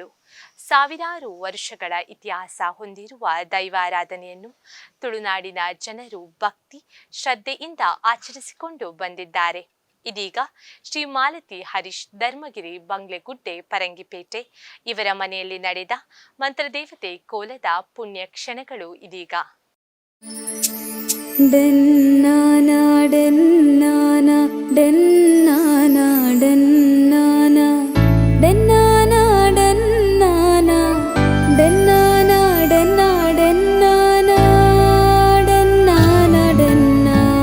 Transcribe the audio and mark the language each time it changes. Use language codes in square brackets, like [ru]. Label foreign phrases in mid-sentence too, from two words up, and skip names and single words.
[kn] ಸಾವಿರಾರು ವರ್ಷಗಳ ಇತಿಹಾಸ ಹೊಂದಿರುವ ದೈವಾರಾಧನೆಯನ್ನು ತುಳುನಾಡಿನ ಜನರು ಭಕ್ತಿ ಶ್ರದ್ಧೆಯಿಂದ ಆಚರಿಸಿಕೊಂಡು ಬಂದಿದ್ದಾರೆ. ಇದೀಗ ಶ್ರೀ ಮಾಲತಿ ಹರೀಶ್ ಧರ್ಮಗಿರಿ ಬಂಗ್ಲೆಗುಡ್ಡೆ ಪರಂಗಿಪೇಟೆ ಇವರ ಮನೆಯಲ್ಲಿ ನಡೆದ ಮಂತ್ರದೇವತೆ ಕೋಲದ ಪುಣ್ಯ ಕ್ಷಣಗಳು ಇದೀಗ. ಡೆನ್ನಾನಾ ಡೆನ್ನಾನಾ ಡೆನ್ನಾನಾ ಡೆನ್ನಾನಾ ಡೆನ್ನಾನಾ ಡೆನ್ನಾನಾ ಡೆನ್ನಾನಾ ಡೆನ್ನಾ ಡೆನ್ನಾನಾ ಡೆನ್ನಾನಾ ಡೆನ್ನಾ